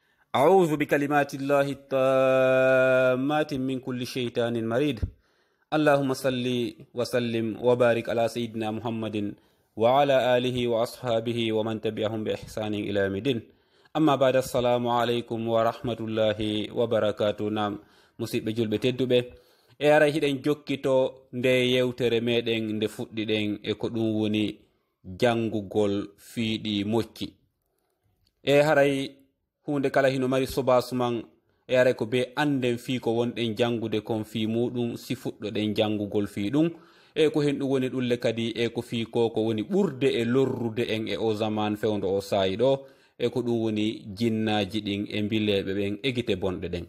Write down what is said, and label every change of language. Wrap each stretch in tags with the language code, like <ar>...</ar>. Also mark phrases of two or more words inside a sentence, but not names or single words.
<ar>أعوذ بكلمات الله التامات من كل شيطان مريد. اللهم صل وسلم وبارك على سيدنا محمد وعلى آله وأصحابه ومن تبعهم بإحسان إلى يوم الدين. أما بعد، السلام عليكم ورحمة الله وبركاته.</ar> <ff>نام musidɓe julɓe tedduɓe, e ara hiɗen jokkito nde yewtere meɗen nde fuɗɗiɗen e ko ɗum woni jangugol fiiɗi mocci. E haray hunde kala hino mari sobasuman, e aray ko be anden fii ko wonɗen jangude kon fii muɗum si fuɗɗoɗen jangugol fii ɗum, e ko hen ɗum woni ɗulle kadi e ko fii ko woni ɓurde e lorrude en e o zaman fewdo o saayi ɗo, e ko ɗum woni jinnaji ɗin e bileɓe ɓen e gite bonɗe ɗen.</ff>